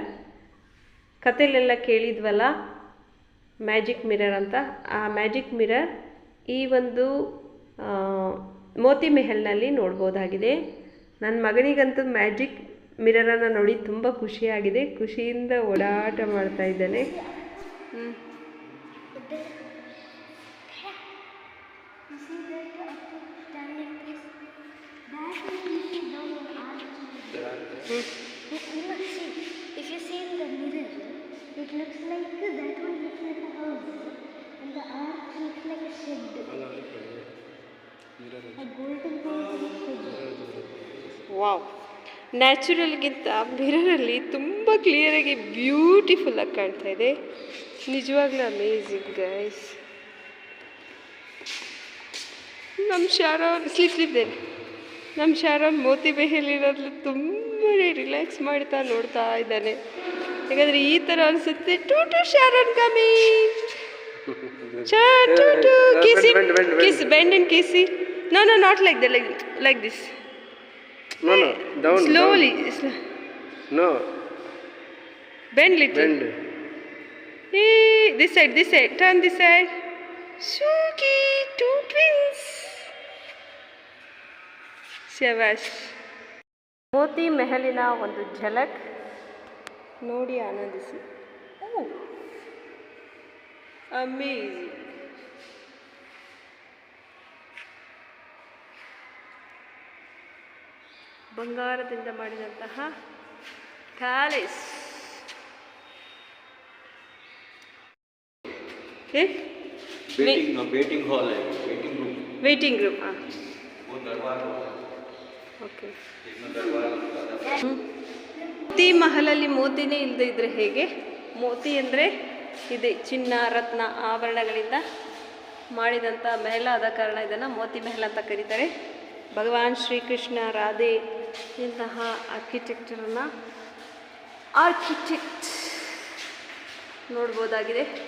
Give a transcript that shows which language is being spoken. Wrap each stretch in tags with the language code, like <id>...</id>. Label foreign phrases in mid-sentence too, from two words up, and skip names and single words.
<kn>ಕಥೆಲೆಲ್ಲ ಕೇಳಿದ್ವಲ್ಲ</kn> <en>magic mirror</en> <kn>ಅಂತ. ಆ</kn> <en>magic mirror</en> <kn>ಈ ಒಂದು ಮೋತಿ ಮೆಹಲ್ನಲ್ಲಿ ನೋಡ್ಬೋದಾಗಿದೆ. ನನ್ನ ಮಗನಿಗಂತೂ</kn> <en>magic mirror</en> <kn>ನೋಡಿ ತುಂಬ ಖುಷಿಯಾಗಿದೆ. ಖುಷಿಯಿಂದ ಓಡಾಟ ಮಾಡ್ತಾ ಇದ್ದಾನೆ.</kn> <en>If you see in the mirror, it looks like that one looks like a house, and the arch looks like a shed, a golden shed.</en> <kn>ವಾವ್! ನ್ಯಾಚುರಲ್ಗಿಂತ ಮಿರರಲ್ಲಿ ತುಂಬ ಕ್ಲಿಯರಾಗಿ ಬ್ಯೂಟಿಫುಲ್ಲಾಗಿ ಕಾಣ್ತಾ ಇದೆ. ನಿಜವಾಗ್ಲೂ</kn> <en>amazing guys.</en> <kn>ನಮ್ಮ ಶಾರೋನ್ ಸ್ಲೀಪ್ದೇನೆ. ನಮ್ಮ ಶಾರೋನ್ ಮೋತಿ ಮೆಹಲ್ ಇರೋದ್ರಲ್ಲಿ ತುಂಬಾ ರಿಲ್ಯಾಕ್ಸ್ ಮಾಡ್ತಾ ನೋಡ್ತಾ ಇದ್ದಾನೆ. ಯಾಕಂದರೆ ಈ ಥರ ಅನಿಸುತ್ತೆ.</kn> <en>to Sharon coming. Kiss, bend and kiss. No, not like that, like this. No, down. Slowly. Down. No. Bend little. Bend. Hey, this side. Turn this side. Suki, two twins.</en> <kn>ಶಬಾಷ್. ಮೋತಿ ಮೆಹಲಿನ ಒಂದು ಝಲಕ್ ನೋಡಿ ಆನಂದಿಸಿ. ಅಮೇಜಿಂಗ್. ಬಂಗಾರದಿಂದ ಮಾಡಿದಂತಹ ಪ್ಯಾಲೇಸ್.</kn> <en>waiting hall</en> <hi>है,</hi> <en>waiting room. waiting room.</en> <hi>वो दरबार होगा,</hi> <kn>ಓಕೆ.</kn> <hi>इसमें दरबार होगा।</hi> <kn>ಮೋತಿ ಮಹಲಲ್ಲಿ ಮೋತಿನೇ ಇಲ್ಲದೆ ಇದ್ದರೆ ಹೇಗೆ? ಮೋತಿ ಅಂದರೆ ಇದೆ ಚಿನ್ನ ರತ್ನ ಆಭರಣಗಳಿಂದ ಮಾಡಿದಂಥ ಮೆಹಲ, ಆದ ಕಾರಣ ಇದನ್ನು ಮೋತಿ ಮೆಹಲ್ ಅಂತ ಕರೀತಾರೆ. ಭಗವಾನ್ ಶ್ರೀಕೃಷ್ಣ, ರಾಧೆ ಇಂತಹ ಆರ್ಕಿಟೆಕ್ಟ್ ನೋಡ್ಬೋದಾಗಿದೆ.</kn>